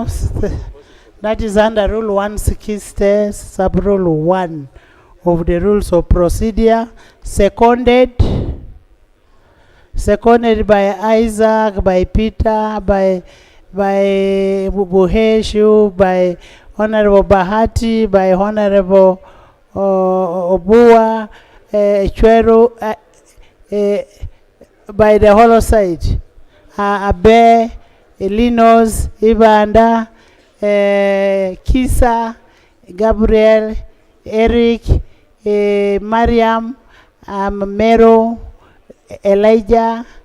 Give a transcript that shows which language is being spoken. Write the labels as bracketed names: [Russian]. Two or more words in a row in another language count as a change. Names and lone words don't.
[English] That is under Rule 160, Sub-Rule 1 of the Rules of Procedure, seconded by Isaac, by Peter, by Buheshu, by Honorable Bahati, by Honorable Obua, Chweru, by the hollow side. Abe, Elinos, Ibanda, Kisa, Gabriel, Eric, Mariam, Mero, Elijah,